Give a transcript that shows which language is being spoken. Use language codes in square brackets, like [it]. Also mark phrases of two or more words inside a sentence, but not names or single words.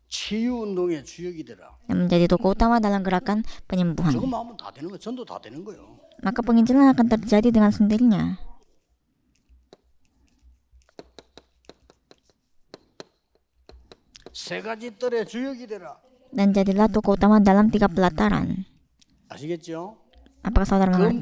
[ko] 치유 운동의 주역이 되라. [id] dan menjadi tokoh utama dalam gerakan penyembuhan. [ko] 저거 마음은 다 되는 거, 전도 다 되는 거요. [id] Maka penginjilan akan terjadi dengan sendirinya. [ko] 세 가지 뜰의 주역이 되라. [id] Dan jadilah tokoh utama dalam 3 pelataran. [ko] 아시겠죠? [id] Apakah saudara mengerti?